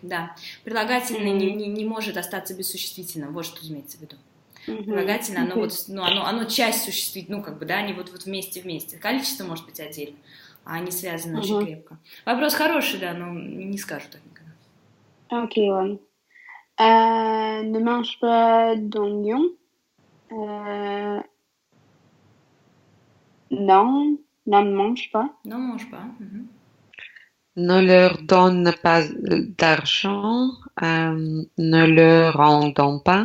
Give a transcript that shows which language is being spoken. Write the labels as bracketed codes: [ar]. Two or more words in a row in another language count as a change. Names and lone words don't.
[ru] Да, прилагательное не может остаться без существительного, вот что имеется в виду. Прилагательное, оно вот, ну, оно часть существительного, ну, как бы, да, они вот вместе. Количество может быть отдельно, а они связаны очень крепко. Вопрос хороший, да, но не скажу так никогда. Окей, ладно. [fr] Ne mange pas d'oignon. Non, ne mange pas. Non, mange pas. Ne leur donne pas d'argent. Ne leur en donne pas.